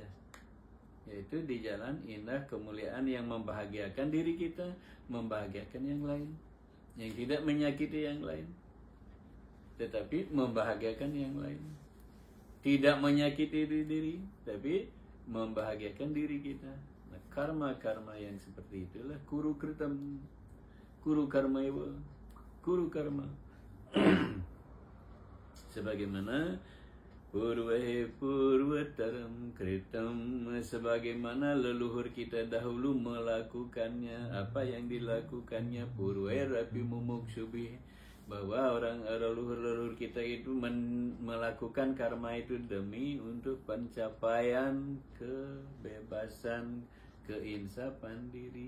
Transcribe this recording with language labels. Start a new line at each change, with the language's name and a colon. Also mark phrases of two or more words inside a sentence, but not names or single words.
Indonesian: Yaitu di jalan indah kemuliaan yang membahagiakan diri kita, membahagiakan yang lain, yang tidak menyakiti yang lain, tetapi membahagiakan yang lain. Tidak menyakiti diri, tapi membahagiakan diri kita. Nah, karma-karma yang seperti itulah
Sanskrit: कुरु कृतम्, कुरु कर्म इव, कुरु कर्म. पूर्वतरं कृतम्,
Indonesian: sebagaimana leluhur kita dahulu melakukannya. Apa yang dilakukannya?
Sanskrit: पूर्वैरपि मुमुक्षुभिः,
Indonesian: bahwa orang leluhur kita itu melakukan karma itu demi untuk pencapaian kebebasan, keinsafan diri.